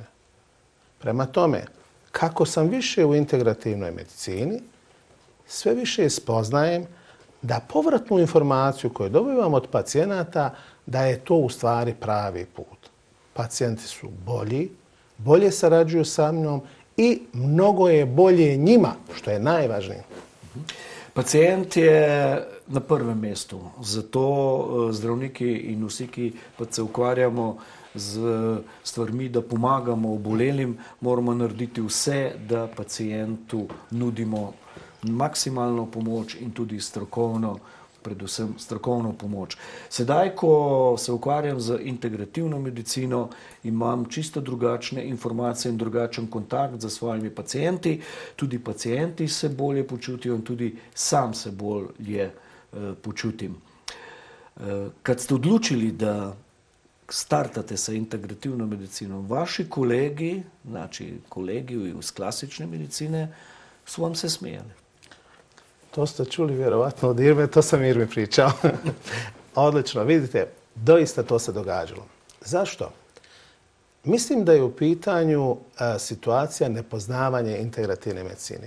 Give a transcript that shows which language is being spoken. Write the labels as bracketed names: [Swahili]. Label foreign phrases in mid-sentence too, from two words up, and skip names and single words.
[Bosnian] Prema tome, kako sam više u integrativnoj medicini, sve više spoznajem da povratnu informaciju koju dobivam od pacijenata, da je to u stvari pravi put. Pacijenti su bolji, bolje sarađuju sa mnom i mnogo je bolje njima, što je najvažnije. [Slovenian] Pacijent je na prvem mestu, zato zdravniki in vsi, ki pa se ukvarjamo z stvarmi, da pomagamo obolelim, moramo narediti vse, da pacijentu nudimo maksimalno pomoč in tudi strokovno, predvsem strokovno pomoč. Sedaj, ko se ukvarjam z integrativno medicino, imam čisto drugačne informacije in drugačen kontakt z svojimi pacijenti. Tudi pacijenti se bolje počutijo in tudi sam se bolje počutim. [Bosnian] Kad ste odločili, da startate sa integrativno medicino, vaši kolegi, znači kolegi iz klasične medicine, su vam se smijali. To ste čuli vjerovatno od Irme, to sam Irmi pričao. Odlično, vidite, doista to se događalo. Zašto? Mislim da je u pitanju situacija nepoznavanja integrativne medicine.